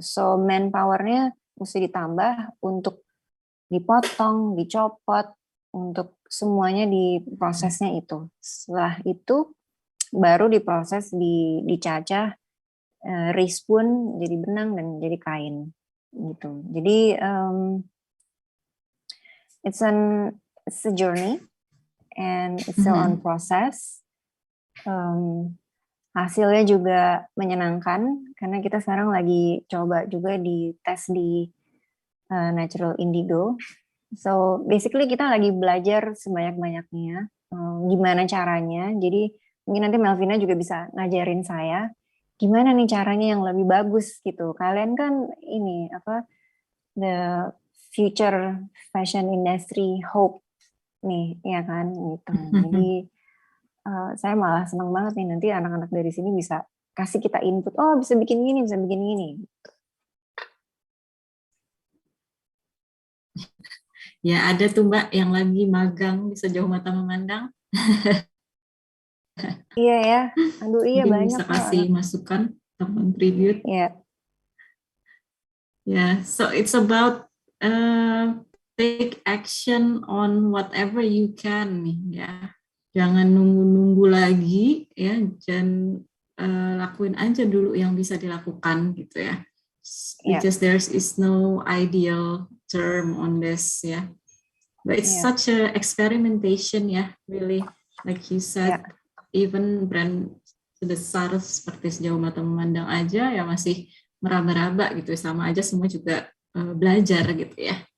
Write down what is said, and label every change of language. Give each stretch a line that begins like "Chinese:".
Indonesian: So manpowernya mesti ditambah untuk dipotong, dicopot, untuk semuanya di prosesnya itu. Setelah itu baru diproses, dicacah, respun jadi benang dan jadi kain gitu. Jadi
English: it's a journey and it's still on process.
Indonesian: Hasilnya juga menyenangkan karena kita sekarang lagi coba juga dites di Natural Indigo.
English: So basically
Indonesian: kita lagi belajar sebanyak-banyaknya gimana caranya. Jadi mungkin nanti Melvina juga bisa ngajarin saya gimana nih caranya yang lebih bagus gitu. Kalian kan ini
English: the future fashion industry hope
Indonesian: nih, ya kan gitu. Jadi saya malah senang banget nih nanti anak-anak dari sini bisa kasih kita input. Oh bisa bikin gini, bisa bikin gini. Ya ada tuh Mbak yang lagi magang di Sejauh Mata Memandang. Iya ya, aduh iya mungkin banyak. Bisa kasih masukan atau contribute. Iya.
English: Yeah, so it's about take action on whatever you can
Indonesian: nih ya. Jangan nunggu-nunggu lagi ya, dan lakuin aja dulu yang bisa dilakukan gitu ya.
English: Because there is no ideal term on this ya. But it's such a experimentation ya, really. Like you said,
Indonesian: even brand sebesar seperti Sejauh Mata Memandang aja ya masih meraba-raba gitu, sama aja semua juga belajar gitu ya.